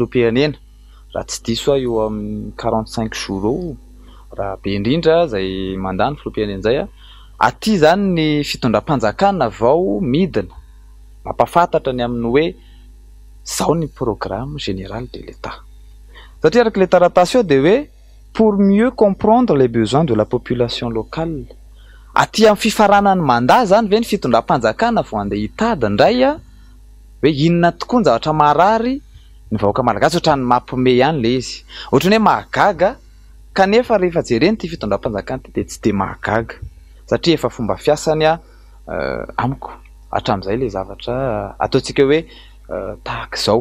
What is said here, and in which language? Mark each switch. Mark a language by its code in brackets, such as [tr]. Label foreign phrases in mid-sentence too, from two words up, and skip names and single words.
[mg] filoham-pirenena raha tsy diso eo amin'ny 45 jours raha be indrindra zay mandany filoham-pirenena zay aty zany ny fitondram-panjakana vao midina mampafantatra ny amin'ny hoe zao ny [fr] programme général de l'État [mg] satria araka le taratasy eo dia hoe [fr] pour mieux comprendre les besoins de la population locale. [mg] Aty amin'ny fifaranany mandat zany ve ny fitondram-panjakana vao andeha hitady indray hoe inona tokoa ny zavatra marary ny vahoaka malagasy ohatrany mampime ihany le izy. Ohatrany hoe mahagaga kanefa rehefa jereny ty fitondram-panjakana ty dia tsy dia mahagaga satria efa fomba fiasany amiko hatramin'izay le zavatra ataontsika hoe tahaka izao.